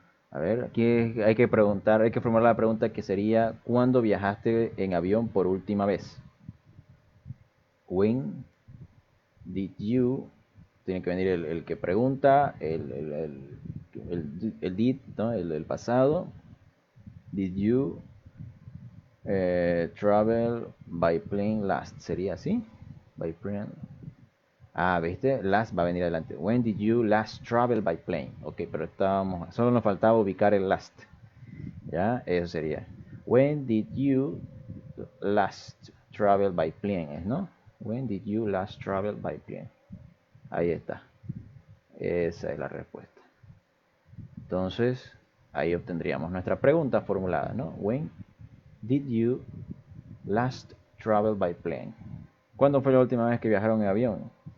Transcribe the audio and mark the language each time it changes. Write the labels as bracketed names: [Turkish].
[Spanish] A ver, aquí hay que preguntar, hay que formular la pregunta que sería: ¿cuándo viajaste en avión por última vez? [English] When did you. [Spanish] Tiene que venir el que pregunta, el did, ¿no? El pasado. [English] Did you travel by plane last? [Spanish] ¿Sería así? By plane. Ah, ¿viste? Last va a venir adelante. [English] When did you last travel by plane? [Spanish] Ok, pero solo nos faltaba ubicar el last. ¿Ya? Eso sería. [English] When did you last travel by plane? ¿No? When did you last travel by plane? [Spanish] Ahí está. Esa es la respuesta. Entonces, ahí obtendríamos nuestra pregunta formulada, ¿no? [English] When did you last travel by plane? [Spanish] ¿Cuándo fue la última vez que viajaron en avión?